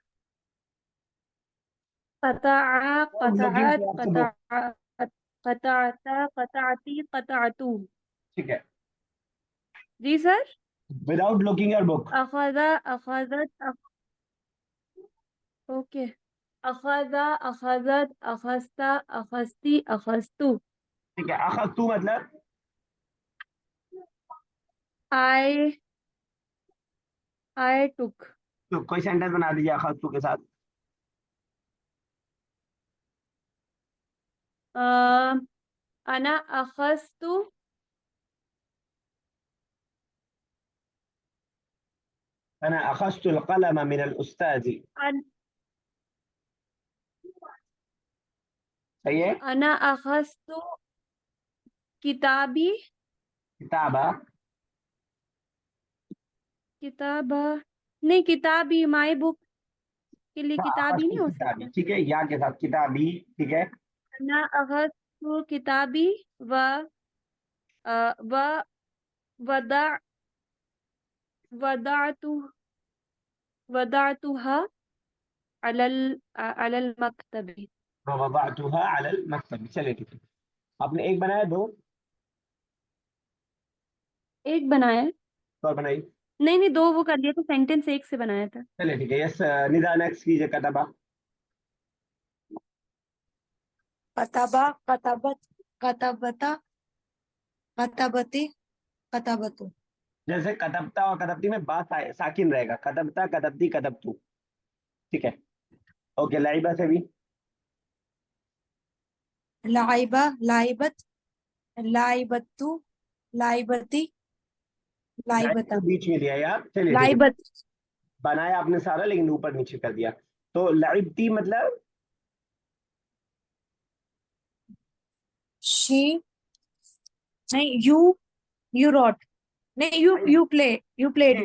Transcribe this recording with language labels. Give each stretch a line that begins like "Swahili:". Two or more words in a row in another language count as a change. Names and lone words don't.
Arabic: Qata'a,
English: लुकिंग
Arabic: qata'at,
English: for the book.
Arabic: qata'at, qata'ata, qata'ati, qata'atu.
Hindi: ठीक है, जी सर।
English: without looking your book.
Arabic: أخذَ، أخذتْ, ओके। أخذَ، أخذتْ، أخذتَ، أخذتِ، أخذتُ.
Hindi: ठीक है, अखज़ तू मतलब
English: I took.
Hindi: तो कोई सेंटेंस बना दीजिए अखज़ तू के साथ।
Arabic: أنا أخذتُ, أنا أخذتُ القلمَ من الأستاذِ. अन,
Hindi: सही है।
Arabic: أنا أخذتُ كتابي, किताबा, किताबा,
Hindi: नहीं किताबी,
English: my book
Hindi: के लिए हाँ
Arabic: किताबी अखज़तु
Hindi: नहीं हो
Arabic: किताबी,
Hindi: सकता। ठीक है, या के साथ किताबी। ठीक है,
Arabic: أنا أخذتُ كتابي و و وضع وضعتُ وضعتُها على المكتبِ. وضعتُها على المكتب.
Hindi: चलिए ठीक है, आपने एक बनाया, दो एक बनाया है? तो और बनाइए। नहीं नहीं, दो वो कर दिया था, सेंटेंस एक से बनाया था। चलिए ठीक है, यस निदा नेक्स्ट कीजिए,
Arabic: कतबा। كتبَ، كتبتْ، كتبتَ، كتبتِ، كتبتُ.
Hindi: जैसे कतबता और कतबती में बात साकिन रहेगा,
Arabic: كتبتَ، كتبتِ، كتبتُ.
Hindi: ठीक है, ओके, लाइबा से भी।
Arabic: لعبَ، لعبتْ، لعبتُ، لعبتِ, लाइब लाइबता,
Hindi: को बीच में दिया यार। चलिए ठीक है,
Arabic: लाइबत।
Hindi: बनाया आपने सारा लेकिन ऊपर नीचे कर दिया। तो लाइबती मतलब
English: शी नहीं, you wrote, नहीं, you played